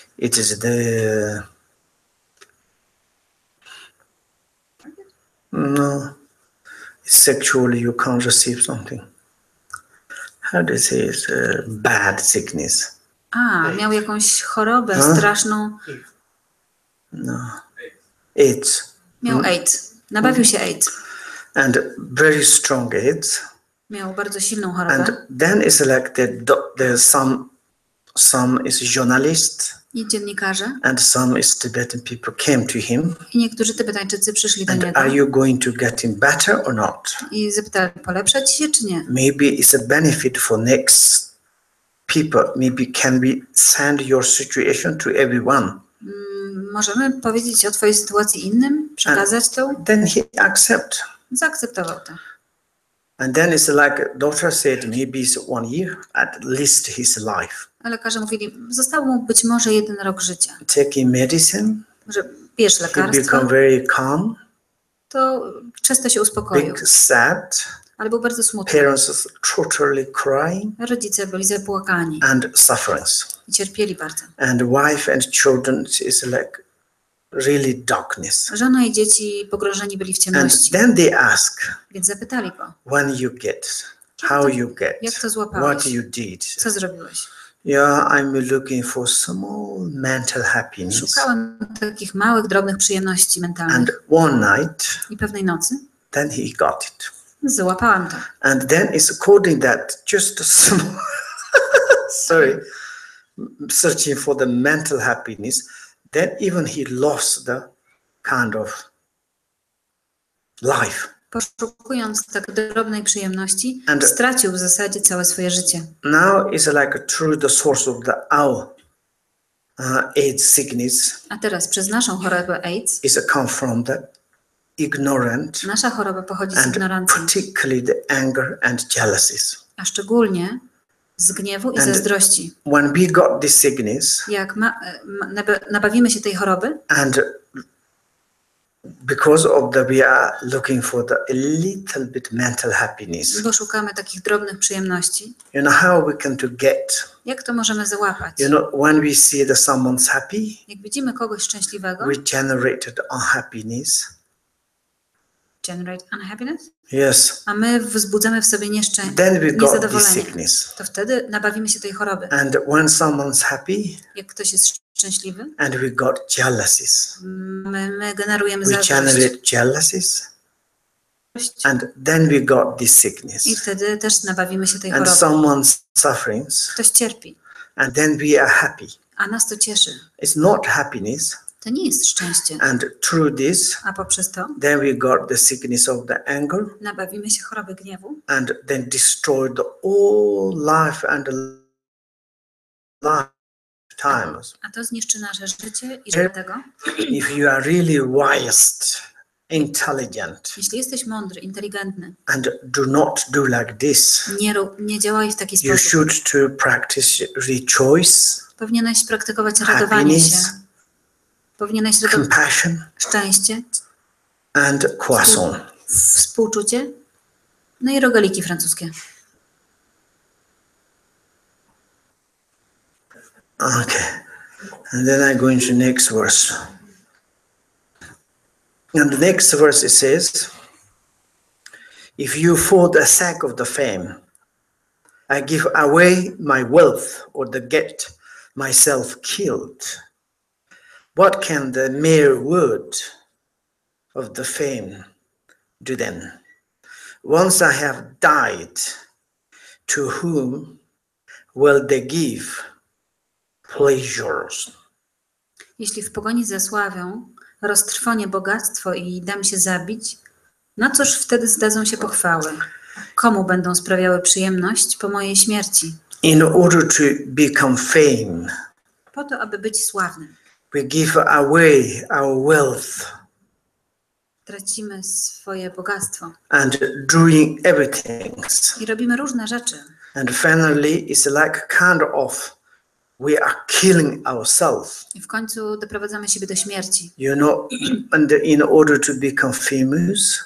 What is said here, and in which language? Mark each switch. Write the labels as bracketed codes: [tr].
[en] It is the no, sexually you can't receive something. How do you say it's bad sickness? [pl] Miał jakąś chorobę straszną. [en] No, AIDS. [pl] Miał AIDS. Nabawił się AIDS. [en] And very strong AIDS. [pl] Miał bardzo silną [en] And [pl] chorobę. [en] then it's like there's some is journalists [pl] I dziennikarze, [en] and some is Tibetan people came to him [pl] i niektórzy Tybetańczycy przyszli do [en] and [pl] niego [en] are you going to get him better or not? [pl] i zapytali, polepsza ci się czy nie? [en] Maybe it's a benefit for next people. Maybe can we send your situation to everyone? [pl] Możemy powiedzieć o twojej sytuacji innym? Przekazać to? [en] Then he accept. [pl] Zaakceptował to. [en] And then it's like doctor said maybe it's 1 year at least his life. [pl] A lekarze mówili, zostało mu być może 1 rok życia. [en] Taking medicine, [pl] Że bierz [en] he [pl] lekarstwo, [en] become very calm, [pl] to często się uspokoił. [en] big sad. [pl] Ale był bardzo smutny. [en] Parents are totally crying [pl] Rodzice byli zapłakani [en] and sufferings. [pl] i cierpieli bardzo. [en] And wife and children is like really darkness. [pl] Żona i dzieci pogrążeni byli w [en] And [pl] ciemności. [en] then they ask, [pl] Więc zapytali go, [en] when you get, how you get, [pl] jak to złapałeś? [en] what you did. [pl] Co zrobiłeś? [en] Yeah, I'm looking for small mental happiness. [pl] Szukałem takich małych, drobnych przyjemności mentalnych. [en] And one night, [pl] I pewnej nocy [en] then he got it. [pl] Złapałam to. [en] And then it's according that just a small, searching for the mental happiness, then even he lost the kind of life. [pl] Poszukując tak drobnej przyjemności, stracił w zasadzie całe swoje życie. [en] Now it's like through the source of our AIDS sickness. [pl] A teraz przez naszą chorobę AIDS [en] It's come from the ignorant. [pl] Nasza choroba pochodzi z ignorancji. [en] Particularly the anger and jealousies. [pl] A szczególnie z gniewu i zazdrości. [en] When we got this sickness, [pl] jak nabawimy się tej choroby, [en] and because of that we are looking for the a little bit mental happiness. [pl] Bo szukamy takich drobnych przyjemności. [en] You know how we can to get. [pl] Jak to możemy załapać? [en] You know, when we see that someone's happy, [pl] jak widzimy kogoś szczęśliwego, [en] we generated unhappiness. Generate unhappiness? Yes. [pl] A my wzbudzamy w sobie niezadowolenie. To wtedy nabawimy się tej choroby. [en] And when someone's happy, [pl] jak ktoś jest szczęśliwy, [en] and we got jealousies. [pl] My generujemy zazdrość. [en] We generate jealousies. And then we got this sickness. [pl] I wtedy też nabawimy się tej choroby. [en] And someone's suffering. [pl] Ktoś cierpi. [en] And then we are happy. [pl] A nas to cieszy. [en] It's not happiness. [pl] To nie jest szczęście. [en] And through this, [pl] a poprzez to, [en] then we got the sickness of the anger. [pl] Nabawimy się choroby gniewu. [en] And then destroy the all life and lifetimes. [pl] A to zniszczy nasze życie i dlatego. [en] If you are really wise, intelligent. [pl] Jeśli jesteś mądry, inteligentny. [en] And do not do like this. [pl] Nie działaj w taki sposób. [en] You should to practice rejoice. [pl] Powinieneś praktykować radowanie się. Powinieneś [en] compassion, [pl] szczęście [en] and croissant. [pl] Współczucie, no i rogaliki francuskie. [en] Okay, and then I go into the next verse. And the next verse it says, if you for the sake of the fame, I give away my wealth or to get myself killed. What can the mere word of the fame do then? Once I have died, to whom will they give pleasures? [pl] Jeśli w pogoni za sławę roztrwonię bogactwo i dam się zabić, na cóż wtedy zdadzą się pochwały? Komu będą sprawiały przyjemność po mojej śmierci? [en] In order to become fame, [pl] po to, aby być sławnym. [en] We give away our wealth. [pl] Tracimy swoje bogactwo. [en] And doing everything. [pl] I robimy różne rzeczy. [en] And finally it's like kind of we are killing ourselves. [pl] I w końcu doprowadzamy siebie do śmierci. [en] You know, and in order to become famous.